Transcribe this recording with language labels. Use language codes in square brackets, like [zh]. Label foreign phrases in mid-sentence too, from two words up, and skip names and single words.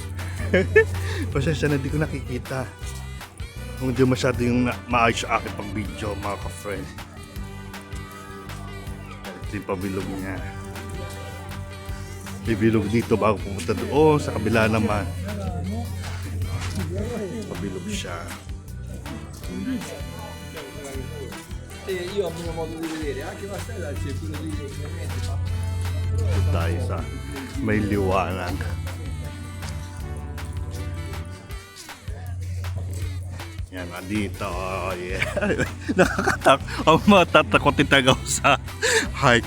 [tl] Pasensya na di ko nakikita. Kung di masyado yung maayos sa akin pag video mga ka-friend. Ito yung pabilog niya. Bibilog dito bago pumunta doon sa kabila naman. Pabilog siya. [it] Io ho avuto modo di vedere anche la stella c'è quello di [tl] Ito tayo sa may liwanag. Yan, dito. Oh, yeah. Matatakotin tayo sa hike.